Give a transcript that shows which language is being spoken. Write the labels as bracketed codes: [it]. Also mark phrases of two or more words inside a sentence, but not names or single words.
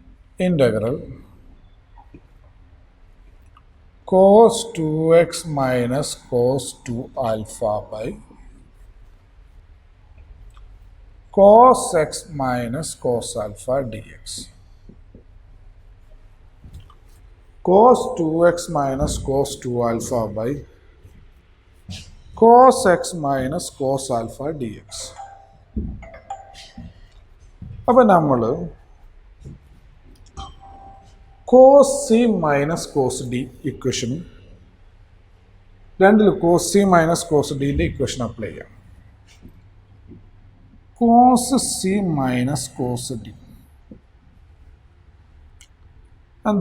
[en] integral cos 2x minus cos 2 alpha by cos x minus cos alpha dx. Cos 2x minus cos 2 alpha by cos x minus cos alpha dx. [ml] അപ്പോൾ നമ്മൾ [en] cos C minus cos D [ml] ഇക്വേഷനും രണ്ടിൽ [en] cos C minus cos [ml] ഡിൻ്റെ [en] equation apply [ml] ചെയ്യാം. [en] cos C minus cos D [ml] എന്താ?